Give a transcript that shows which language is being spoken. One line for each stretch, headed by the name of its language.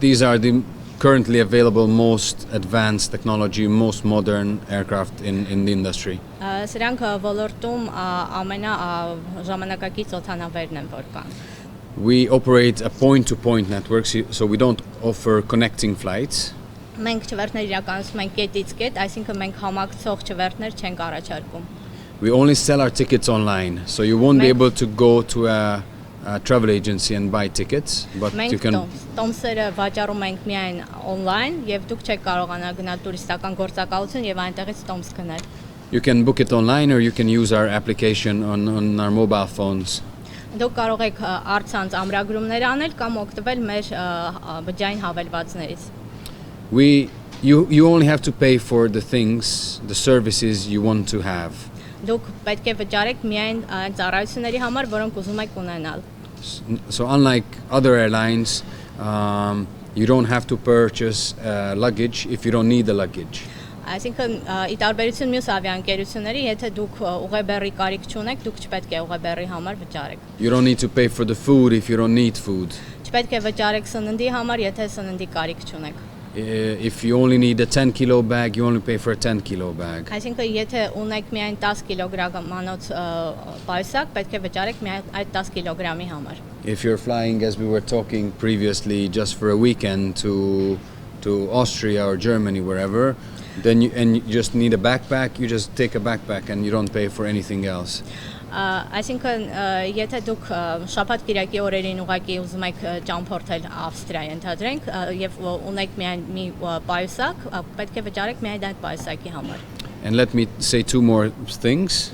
English: These are the currently available most advanced technology, most modern aircraft in the industry.
Armenian: Սրանք ոլորտում ամենաժամանակակից օդանավերն են, որ կան։
English: We operate a point-to-point network, so we don't offer connecting flights.
Armenian: Մենք չվերթներ իրականացում ենք կետից կետ, այսինքն մենք համակցող չվերթներ չենք առաջարկում։
English: We only sell our tickets online, so you won't be able to go to a travel agency and buy tickets, but you can.
Armenian: Տոմսերը վաճառում ենք միայն online, եւ դուք չեք կարողանա գնալ տուրիստական գործակալություն եւ այնտեղից տոմս գնել։
English: You can book it online, or you can use our application on our mobile phones.
Armenian: Դուք կարող եք առցանց ամրագրումներ անել կամ օգտվել մեր բջջային հավելվածներից։
English: You only have to pay for the things, the services you want to have.
Armenian: Դուք պետք է վճարեք միայն այն ծառայությունների համար, որոնք ուզում եք ունենալ։
English: So unlike other airlines, you don't have to purchase luggage if you don't need the luggage.
Armenian: Այսինքն ի տարբերություն մյուս ավիաընկերությունների, եթե դուք ուղեբեռի կարիք չունեք, դուք չպետք է ուղեբեռի համար վճարեք։
English: You don't need to pay for the food if you don't need food.
Armenian: Չպետք է վճարեք սննդի համար, եթե սննդի կարիք չունեք։
English: If you only need a 10 kilo bag, you only pay for a 10 kilo bag.
Armenian: Այսինքն եթե ունեք միայն 10 կիլոգրամանոց պայուսակ, պետք է վճարեք միայն այդ 10 կիլոգրամի համար։
English: If you're flying, as we were talking previously, just for a weekend to Austria or Germany, wherever, then you just need a backpack, you just take a backpack and you don't pay for anything else.
Armenian: Այսինքն եթե դուք շաբաթ կիրակի օրերին ուղղակի ուզում եք ճամփորդել Ավստրիա, ընդհանրենք, եւ ունեք միայն մի պայուսակ, պետք է վճարեք միայն այդ պայուսակի համար։
English: And let me say two more things.